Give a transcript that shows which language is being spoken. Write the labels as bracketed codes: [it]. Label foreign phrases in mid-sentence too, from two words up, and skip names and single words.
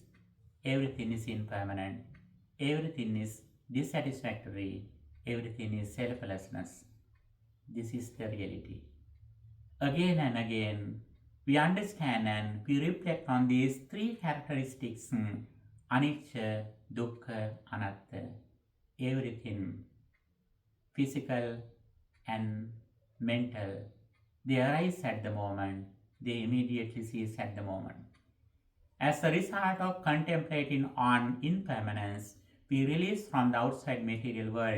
[en] Everything is impermanent. Everything is dissatisfactory. Everything is selflessness. This is the reality. Again and again, we understand and we reflect on these three characteristics, [pi] anicca, dukkha, anatta. [en] Everything, physical and mental, they arise at the moment, they immediately cease at the moment. As a result of contemplating on impermanence, we release from the outside material world.